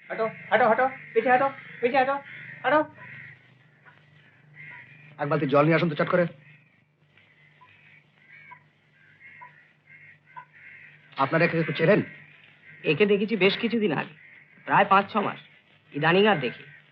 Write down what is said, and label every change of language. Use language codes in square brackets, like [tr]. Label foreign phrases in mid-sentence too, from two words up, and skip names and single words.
[hi] हटो हटो हटो पीछे हटो पीछे हटो हटो [bn] এক বালতি জল নিয়ে আসুন তো চট করে। আপনারা একে একটু চেনেন? একে দেখেছি বেশ কিছুদিন আগে, প্রায় 5-6 মাস। ইদানিং আর দেখি।